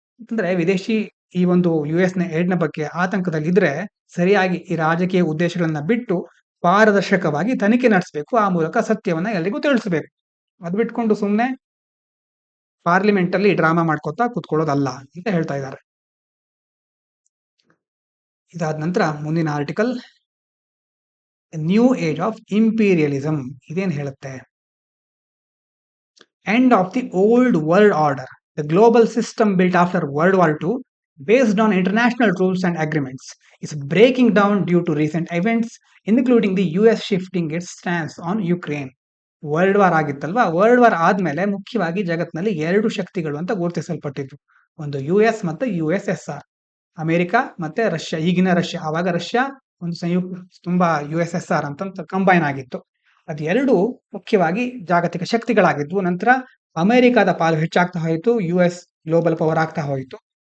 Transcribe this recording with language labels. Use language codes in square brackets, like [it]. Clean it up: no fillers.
[kn] ಅಂದ್ರೆ ವಿದೇಶಿ ಈ ಒಂದು US ನ ಏಡ್ನ ಬಗ್ಗೆ ಆತಂಕದಲ್ಲಿ ಇದ್ರೆ ಸರಿಯಾಗಿ ಈ ರಾಜಕೀಯ ಉದ್ದೇಶಗಳನ್ನ ಬಿಟ್ಟು ಪಾರದರ್ಶಕವಾಗಿ ತನಿಖೆ ನಡೆಸಬೇಕು, ಆ ಮೂಲಕ ಸತ್ಯವನ್ನ ಎಲ್ಲರಿಗೂ ತಿಳಿಸಬೇಕು. ಅದ್ ಬಿಟ್ಕೊಂಡು ಸುಮ್ನೆ ಪಾರ್ಲಿಮೆಂಟ್ ಅಲ್ಲಿ ಡ್ರಾಮಾ ಮಾಡ್ಕೊತಾ ಕೂತ್ಕೊಳ್ಳೋದಲ್ಲ ಅಂತ ಹೇಳ್ತಾ ಇದ್ದಾರೆ. ಇದಾದ ನಂತರ ಮುಂದಿನ ಆರ್ಟಿಕಲ್, [en] new age of imperialism [kn] ಇದೇನ್ ಹೇಳುತ್ತೆ? [en] End of the old world order, the global system built after World War II, based on international rules and agreements, is breaking down due to recent events, including the US shifting its stance on Ukraine. [kn] World war ಆಗಿತ್ತಲ್ವಾ, world war ಆದ್ಮೇಲೆ ಮುಖ್ಯವಾಗಿ ಜಗತ್ತಿನಲ್ಲಿ 2 ಶಕ್ತಿಗಳು ಅಂತ ಗುರುತಿಸಲ್ಪಟ್ಟಿದ್ವು. ಒಂದು US ಮತ್ತೆ USSR, America ಮತ್ತೆ Russia. ಈಗಿನ Russia, ಆವಾಗ ರಷ್ಯಾ ಒಂದು ತುಂಬಾ USSR ಅಂತ ಕಂಬೈನ್ ಆಗಿತ್ತು. ಅದೆರಡು ಮುಖ್ಯವಾಗಿ ಜಾಗತಿಕ ಶಕ್ತಿಗಳಾಗಿದ್ವು. ನಂತರ ಅಮೆರಿಕದ ಪಾಲು ಹೆಚ್ಚಾಗ್ತಾ ಹೋಯಿತು, US ಗ್ಲೋಬಲ್ ಪವರ್ ಆಗ್ತಾ ಹೋಯಿತು.